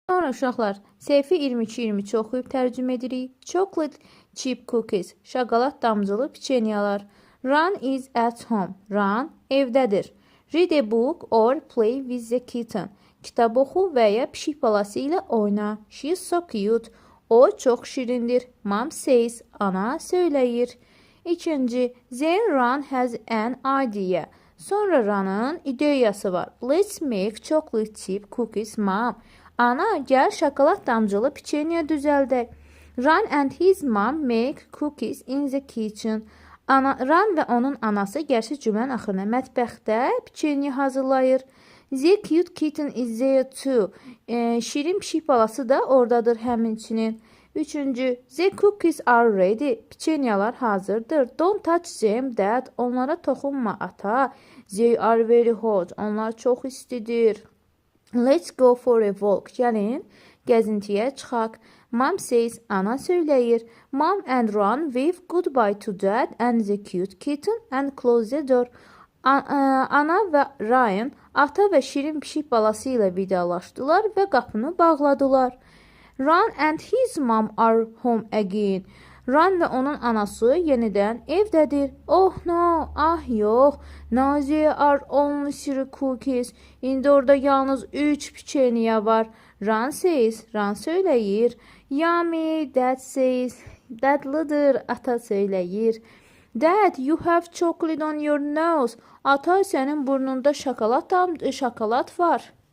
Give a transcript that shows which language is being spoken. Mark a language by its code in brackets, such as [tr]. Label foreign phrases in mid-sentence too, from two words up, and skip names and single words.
[az] Sonra uşaqlar, səhifə 22-23 oxuyub tərcümə edirik. [en] Chocolate chip cookies, [az] şokolad damcılı piçenyalar. [en] Run is at home, Run evdədir. Read a book or play with the kitten, [az] kitab oxu və ya pişik balası ilə oyna. [en] She is so cute, [az] o çox şirindir. [en] Mom says, [az] ana söyləyir. İkinci, [en] then Run has an idea. [az] Sonra Run'ın ideyası var. [en] Let's make chocolate chip cookies, Mom. [az] Ana, gəl şokolad damcılı piçenya düzəldək. [en] Run and his mom make cookies in the kitchen. [az] Run və onun anası gəlsə cümlənin axırına mətbəxdə piçenya hazırlayır. [en] The cute kitten is there too. [az] Şirin pişik balası da oradadır həmçinin. Üçüncü, [en] the cookies are ready. [az] Piçenyalar hazırdır. [en] Don't touch them, dad. [az] Onlara toxunma, ata. [en] They are very hot. [az] Onlar çox istidir. [en] Let's go for a walk. [az] Gəlin, gəzintiyə çıxaq. [en] Mom says, [az] ana söyləyir. [en] Mom and Run wave goodbye to dad and the cute kitten and close the door. [az] Ana və Ryan ata və şirin pişik balası ilə vidalaşdılar və qapını bağladılar. [en] Run and his mom are home again. [az] Run və onun anası yenidən evdədir. [en] Oh no, [az] ah yox. [en] Now there are only 3 cookies. [az] İndi orada yalnız 3 piçenya var. [en] Run says, Run söyləyir. Yummy, Dad says, [az] dadlıdır, ata söyləyir. [en] Dad, you have chocolate on your nose. [az] Ata, sənin burnunda şokolad var.